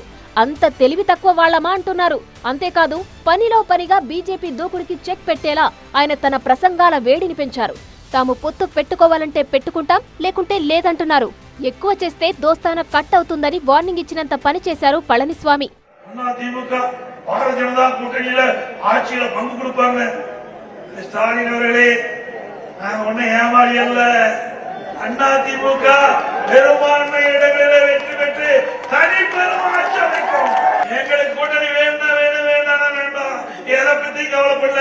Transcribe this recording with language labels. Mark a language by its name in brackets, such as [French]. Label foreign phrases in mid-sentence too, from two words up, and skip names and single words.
[Telugu] అంత తెలివి తక్కువ వాళ్లమా అంటున్నారు. అంతేకాదు పనిలో పనిగా బీజేపీ దూకుడికి చెక్ పెట్టేలా ఆయన తన ప్రసంగాల వేడిని పెంచారు. తాము పొత్తు పెట్టుకోవాలంటే పెట్టుకుంటాం, లేకుంటే లేదంటున్నారు. ఎక్కువ చేస్తే దోస్తాన కట్ అవుతుందని వార్నింగ్ ఇచ్చినంత పని చేశారు పళనిస్వామి. [Tamil] அதிமுக பெரும்பான்மை இடங்களில் வெற்றி பெற்று தனி பெருமாட்சி அமைக்கும். எங்களுக்கு கூட்டணி வேண்டாம் வேண்டாம், எதை பத்தி கவலைப்படல.